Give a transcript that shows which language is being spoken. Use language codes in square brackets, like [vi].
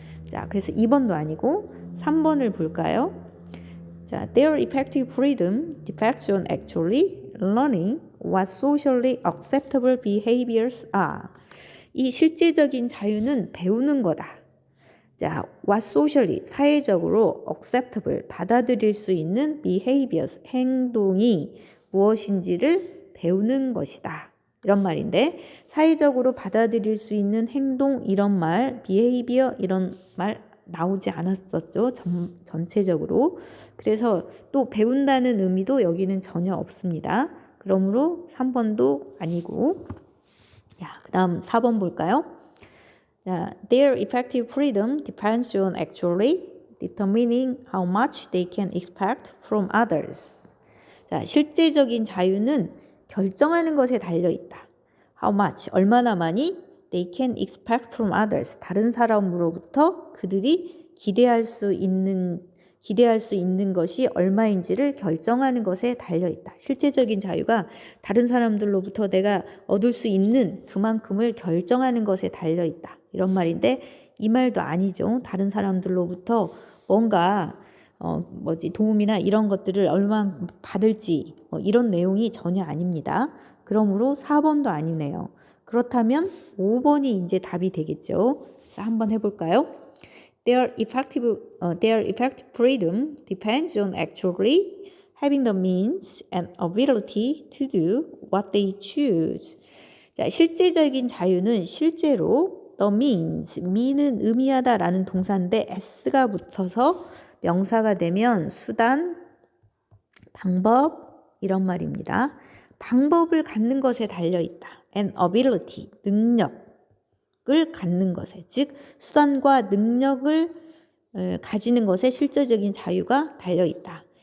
[ko] 자, 그래서 2번도 아니고 3번을 볼까요? [en] 자, their effective freedom depends on actually learning what socially acceptable behaviors are. [ko] 이 실제적인 자유는 배우는 거다. 자, what socially, 사회적으로 acceptable, 받아들일 수 있는 behaviors, 행동이 무엇인지를 배우는 것이다. 이런 말인데 사회적으로 받아들일 수 있는 행동 이런 말, behavior 이런 말 나오지 않았었죠. 전체적으로. 그래서 또 배운다는 의미도 여기는 전혀 없습니다. 그러므로 3번도 아니고 그 다음 4번 볼까요? [en] 자, their effective freedom depends on actually determining how much they can expect from others. [ko] 자, 실제적인 자유는 결정하는 것에 달려 있다. [en] How much, [ko] 얼마나 많이 [en] they can expect from others. [ko] 다른 사람으로부터 그들이 기대할 수 있는 것이 얼마인지를 결정하는 것에 달려 있다. 실제적인 자유가 다른 사람들로부터 내가 얻을 수 있는 그만큼을 결정하는 것에 달려 있다. 이런 말인데 이 말도 아니죠. 다른 사람들로부터 뭔가 도움이나 이런 것들을 얼마 받을지 이런 내용이 전혀 아닙니다. 그러므로 4번도 아니네요. 그렇다면 5번이 이제 답이 되겠죠. 그래서 한번 해볼까요? [en] Their effective freedom depends on actually having the means and ability to do what they choose. [ko] 자, 실제적인 자유는 실제로 the means, me는 의미하다라는 동사인데 s가 붙어서 명사가 되면 수단, 방법 이런 말입니다. 방법을 갖는 것에 달려있다. and ability, 능력을 갖는 것에, 즉 수단과 능력을 가지는 것에 실제적인 자유가 달려있다.